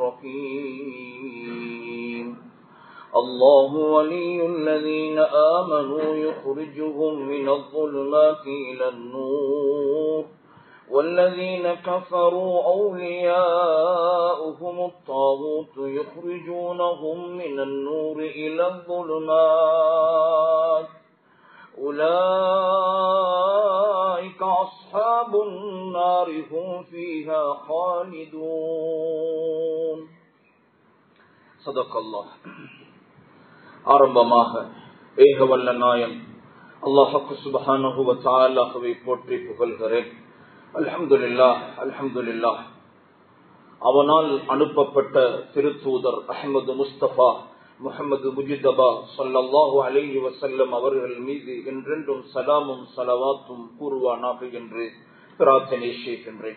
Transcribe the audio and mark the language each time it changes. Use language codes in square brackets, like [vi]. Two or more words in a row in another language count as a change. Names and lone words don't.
[ar] الرحيم الله ولي الذين آمنوا يخرجهم من الظلمات إلى النور والذين كفروا أولياؤهم الطاغوت يخرجونهم من النور إلى الظلمات أولئك أصحاب النار هم فيها خالدون صدق الله [ta] ஆரம்பமாக ஏகவல்ல நாயன் அல்லாஹ் [ar] سبحانه و تعالى [ta] போற்றி புகழ்கிறேன். [ar] الحمد لله الحمد لله. [ta] அவனால் அனுப்பப்பட்ட திருத்தூதர் அஹ்மது முஸ்தபா முஹம்மது முஜிதபா [ar] صلى الله عليه وسلم [ta] அவர்கள் மீது என்றென்றும் சலாமும் ஸலவாத்தும் கூறுவானாக என்று பிரார்த்தனை செய்கின்றேன்.